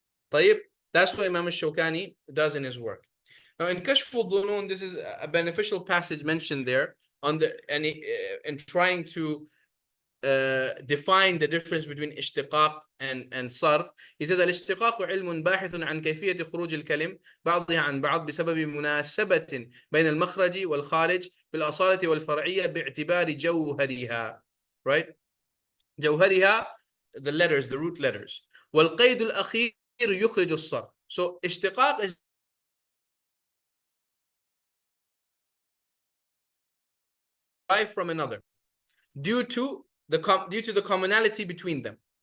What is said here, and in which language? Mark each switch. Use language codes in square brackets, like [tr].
[en] طيب, that's what Imam al-Shawkani does in his work. Now in Kashf al-Dhunun, this is a beneficial passage mentioned there in trying to define the difference between اشتقاق and صرف. He says [ar] الاشتقاق علم باحث عن كيفية خروج الكلم بعضها عن بعض بسبب مناسبة بين المخرج والخارج بالأصالة والفرعية باعتبار جوهرها. [en] Right? جوهرها, the letters, the root letters. [ar] والقيد الأخير يخرج الصرف. [en] So اشتقاق is derived from another due to the commonality between them.